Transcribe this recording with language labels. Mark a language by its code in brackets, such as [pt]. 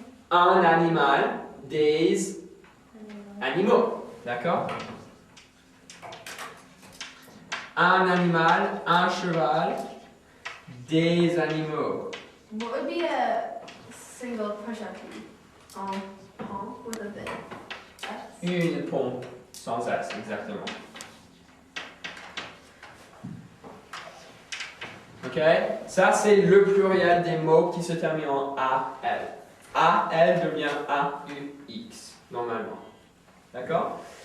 [fr] Un animal, des animaux. D'accord? Un animal, un cheval, des animaux. [en] What would be a single push-up? Pump with a bit. [fr] Une pompe sans S, exactement. Ok? Ça, c'est le pluriel des mots qui se terminent en AL. AL devient AUX, normalement. D'accord?